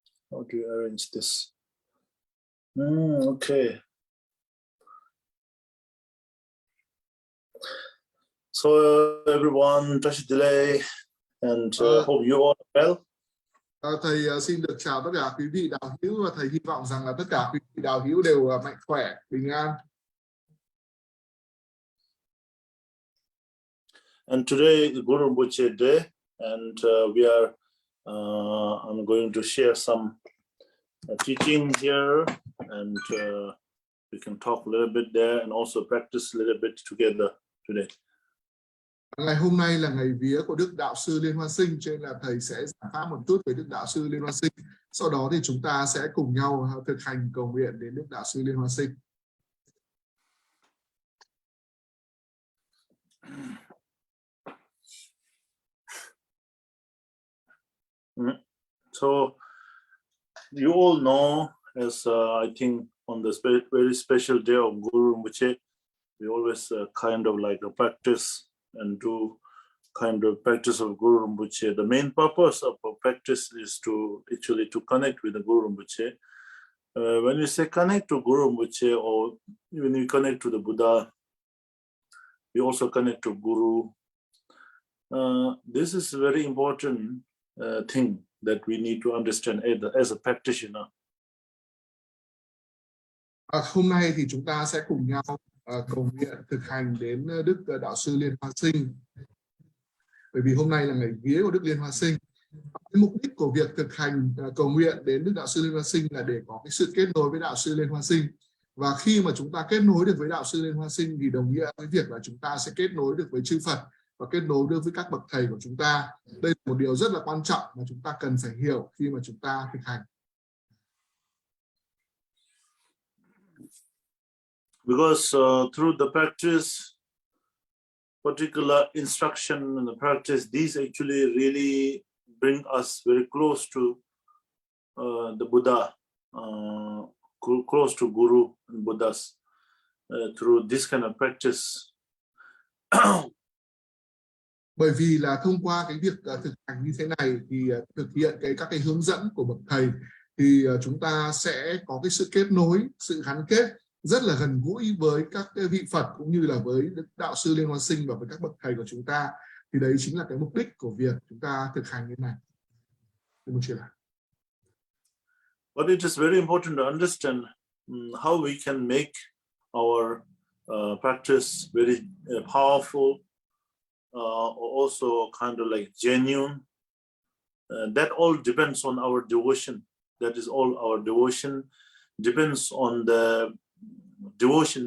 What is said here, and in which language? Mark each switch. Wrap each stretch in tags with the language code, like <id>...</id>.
<en>How do you arrange this? Okay. So everyone, Tashi Delay, and hope you all are well.</en> <vi>Thầy xin được chào tất cả quý vị đạo hữu và thầy hy vọng rằng là tất cả quý vị đạo hữu đều mạnh khỏe, bình an.</vi> <en>And today is Guru Rinpoche Day, and I'm going to share some teaching here, and we can talk a little bit there and also practice a little bit together today.</en> <vi>Ngày hôm nay là ngày vía của Đức Đạo Sư Liên Hoa Sinh, cho nên là thầy sẽ giảng pháp một chút về Đức Đạo Sư Liên Hoa Sinh. Sau đó thì chúng ta sẽ cùng nhau thực hành cầu nguyện đến Đức Đạo Sư Liên Hoa Sinh.</vi> <en>So you all know, as I think on the very special day of Guru Rinpoche, we always kind of like a practice and do kind of practice of Guru Rinpoche. The main purpose of our practice is to actually to connect with the Guru Rinpoche. When we say connect to Guru Rinpoche, or when we connect to the Buddha, we also connect to Guru. This is a very important thing that we need to understand as a practitioner.</en> <vi>Hôm nay thì chúng ta sẽ cùng nhau cầu nguyện thực hành đến Đức Đạo Sư Liên Hoa Sinh. Bởi vì hôm nay là ngày vía của Đức Liên Hoa Sinh. Cái mục đích của việc thực hành cầu nguyện đến Đức Đạo Sư Liên Hoa Sinh là để có cái sự kết nối với Đạo Sư Liên Hoa Sinh. Và khi mà chúng ta kết nối được với Đạo Sư Liên Hoa Sinh thì đồng nghĩa với việc là chúng ta sẽ kết nối được với chư Phật và kết nối được với các bậc thầy của chúng ta. Đây là một điều rất là quan trọng mà chúng ta cần phải hiểu khi mà chúng ta thực hành.</vi> <en>Because through the practice, particular instruction and the practice, these actually really bring us very close to the Buddha, close to Guru and Buddhas through this kind of practice.</en> <vi>Bởi vì là thông qua cái việc thực hành như thế này thì thực hiện các cái hướng dẫn của bậc thầy thì chúng ta sẽ có cái sự kết nối, sự gắn kết rất là gần gũi với các cái vị Phật cũng như là với Đức Đạo Sư Liên Hoa Sinh và với các bậc thầy của chúng ta. Thì đấy chính là cái mục đích của việc chúng ta thực hành như thế này.</vi> <en>But it is very important to understand how we can make our practice very powerful, also kind of like genuine. That all depends on our devotion. That is all our devotion depends on the devotion.</en>